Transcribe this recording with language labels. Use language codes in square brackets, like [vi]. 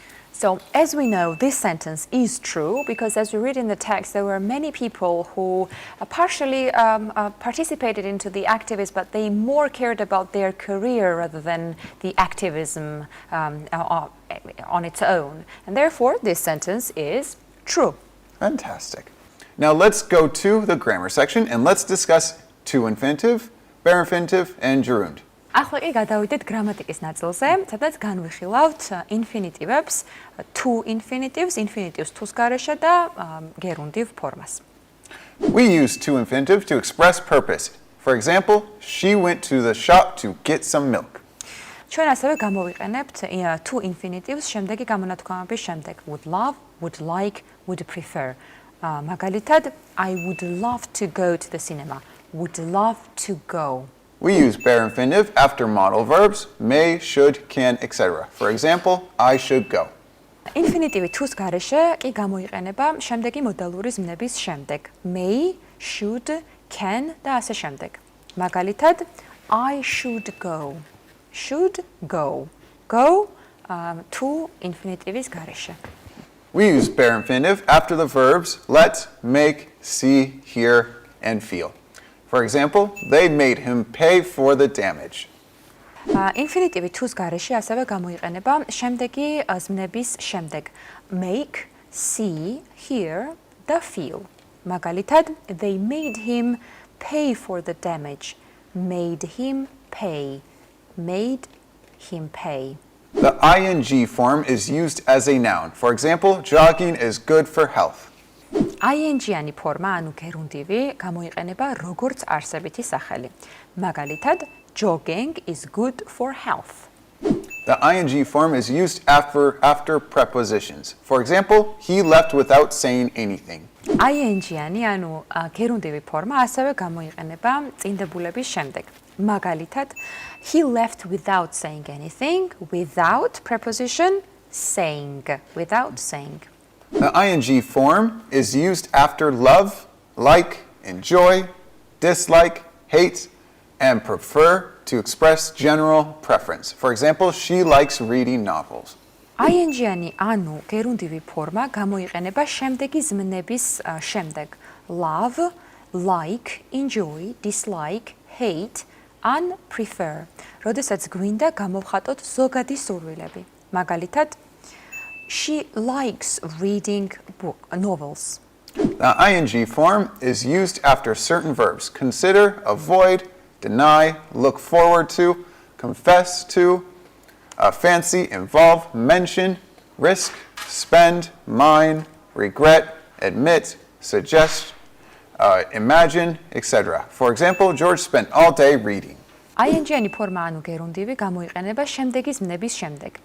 [en] So, as we know, this sentence is true because as we read in the text, there were many people who partially participated into the activism, but they more cared about their career rather than the activism on its own. And therefore, this sentence is true. Fantastic. Now let's go to the grammar section and let's discuss to infinitive, bare infinitive, and gerund. [ka] ახლა კი გადავიდეთ გრამატიკის ნაწილზე, სადაც განვიხილავთ ინფინიტივებს, to infinitives, infinitives თუს გარეშე და gerundiv ფორმას. [en] We use to infinitive to express purpose. For example, she went to the shop to get some milk. [ka] ჩვენ ასევე გამოვიყენებთ to infinitives შემდეგი გამონათქვამების შემდეგ. [en] Would love, would like, would prefer. მაგალითად, I would love to go to the cinema. Would love to go. We use bare infinitive after modal verbs may, should, can, etc. For example, I should go. [ka] Infinitivi თუს გარეშე კი გამოიყენება შემდეგი მოდალური ზმნების შემდეგ. [en] May, should, can [ka] და ასე შემდეგ. [en] მაგალითად, I should go. Should go. Go to infinitivis გარეშე. We use bare infinitive after the verbs let, make, see, hear, and feel. For example, they made him pay for the damage. [ka] Infinitivi თუს გარეშე ასევე გამოიყენება შემდეგი ზმნების შემდეგ. [en] Make, see, hear და feel. მაგალითად, they made him pay for the damage. Made him pay. Made him pay. The ing form is used as a noun. For example, jogging is good for health. [ka] ing-იანი ფორმა, ანუ gerundivi, გამოიყენება როგორც არსებითი სახელი. [en] მაგალითად, jogging is good for health. The ing form is used after prepositions. For example, he left without saying anything. [ka] ing-იანი, ანუ gerundivi ფორმა ასევე გამოიყენება წინდებულების შემდეგ. [en] მაგალითად, he left without saying anything, without preposition, saying, without saying. The ing form is used after love, like, enjoy, dislike, hate, and prefer to express general preference. For example, she likes reading novels. [ka] ing-იანი, ანუ gerundivi ფორმა გამოიყენება შემდეგი ზმნების შემდეგ. [en] Love, like, enjoy, dislike, hate, and prefer. [ka] როდესაც გვინდა გამოვხატოთ ზოგადი სურვილები. [en] მაგალითად, she likes reading novels. The ing form is used after certain verbs. Consider, avoid, deny, look forward to, confess to, fancy, involve, mention, risk, spend, mind, regret, admit, suggest, imagine, etc. For example, George spent all day reading. [ka] ing-იანი ფორმა, ანუ gerundivi, გამოიყენება შემდეგი ზმნების შემდეგ.